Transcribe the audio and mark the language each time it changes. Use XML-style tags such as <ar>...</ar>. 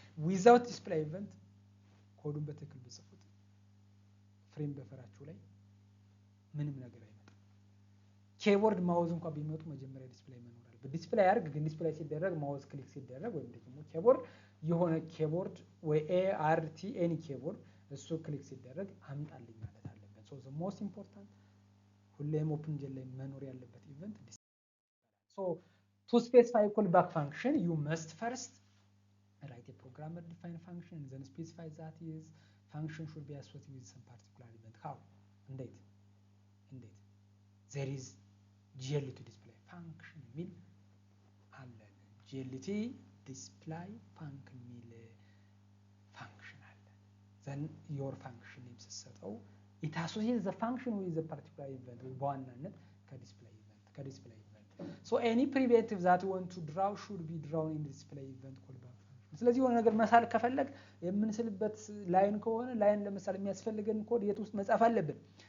<en>Without display event,</en> <am>ኮዱን በትክክል ብጽፉት ፍሬም በፈራችሁ ላይ ምንም ነገር አይመጣም። ኪቦርድ ማውዝ እንኳን ቢመጡ መጀመሪያ ዲስፕሌይ መኖር አለበት። ዲስፕሌይ ያርግ ግን ዲስፕሌይ ሲደረግ ማውዝ ክሊክ ሲደረግ ወይም ደግሞ ኪቦርድ የሆነ ኪቦርድ ወይ ART ኤኒ ኪቦርድ እሱ ክሊክ ሲደረግ አምጣልኝ ማለት አለበት። ሶ</am> <en>the most important</en> <am>ሁሌም OpenGL ላይ መኖር ያለበት ኢቨንት ዲስፕሌይ።</am> <en>ሶ to specify callback function you must first write a programmer defined function and then specify that is function should be associated with some particular event. How? Indeed there is GLT display function</en> <am>ሚል አለ።</am> <en>GLT display function ሚል function አለ። then your function name ስትሰጠው it associates the function with the particular event</en> <am>በዋናነት ከዲስፕሌይ ኢቨንት</am> <en>so any primitive that want to draw should be drawn in display event callback function.</en> <am>ስለዚህ የሆነ ነገር መሳል ከፈለግ የምንስልበት ላይን ከሆነ ላይን ለምሳሌ የሚያስፈልገን ኮድ የት ውስጥ መጻፍ አለብን?</am>